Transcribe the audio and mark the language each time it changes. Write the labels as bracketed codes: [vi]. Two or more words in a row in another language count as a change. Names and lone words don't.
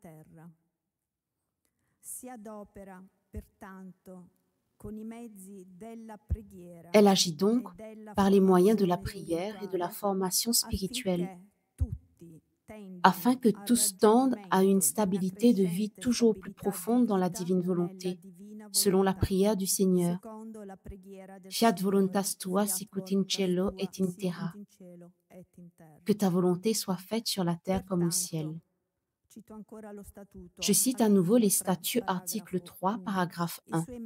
[fr] Elle agit donc par les moyens de la prière et de la formation spirituelle, afin que tous tendent à une stabilité de vie toujours plus profonde dans la divine volonté, selon la prière du Seigneur. [la] Fiat voluntas tua sicut in cielo et in terra. [fr] Que ta volonté soit faite sur la terre comme au ciel. Je cite à nouveau les statuts, article 3, paragraphe 1.